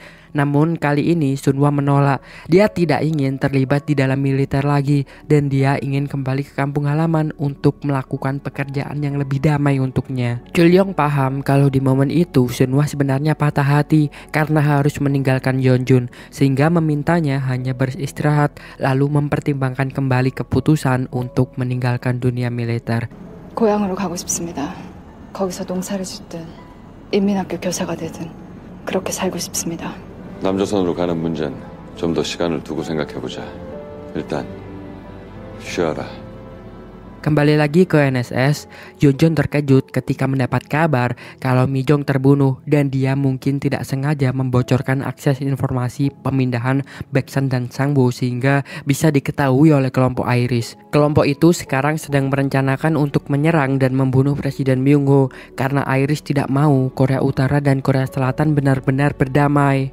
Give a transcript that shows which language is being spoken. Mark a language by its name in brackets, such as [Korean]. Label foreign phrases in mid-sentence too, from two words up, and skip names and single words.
[Indonesian] Namun kali ini Sunhwa menolak. Dia tidak ingin terlibat di dalam militer lagi dan dia ingin kembali ke kampung halaman untuk melakukan pekerjaan yang lebih damai untuknya. Chul-yong paham kalau di momen itu Sunhwa sebenarnya patah hati karena harus meninggalkan Yeonjun, sehingga memintanya hanya beristirahat lalu mempertimbangkan kembali keputusan untuk meninggalkan dunia militer. [Korean] 고향으로 가고 싶습니다. 거기서 농사를 짓든 인민학교 교사가 되든 그렇게 살고 싶습니다. 남조선으로 가는 문제는 좀 더 시간을 두고 생각해보자. 일단 쉬어라. [Indonesian] Kembali lagi ke NSS, Yeonjun terkejut ketika mendapat kabar kalau Mi-jong terbunuh dan dia mungkin tidak sengaja membocorkan akses informasi pemindahan Baeksan dan Sang-woo sehingga bisa diketahui oleh kelompok Irish. Kelompok itu sekarang sedang merencanakan untuk menyerang dan membunuh Presiden Myung-ho karena Irish tidak mau Korea Utara dan Korea Selatan benar-benar berdamai.